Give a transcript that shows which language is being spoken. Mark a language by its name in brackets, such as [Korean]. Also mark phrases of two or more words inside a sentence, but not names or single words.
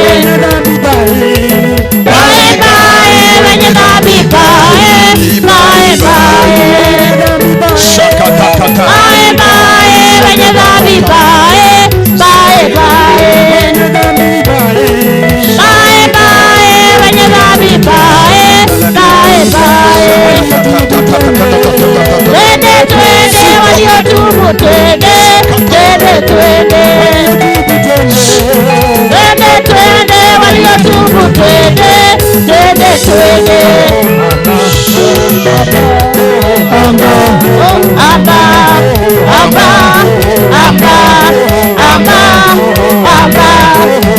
[English] Bye bye, [Swahili] wenye dhambi [English] bye, bye bye, bye bye, [Swahili] wenye dhambi [English] bye, bye bye, bye bye, [Swahili] wenye dhambi [English] bye, bye bye. [Swahili] Twende twende waliotubu twende, twende twende, twende twende waliotubu twende, twende twende. Amba, amba, amba, amba, amba, amba.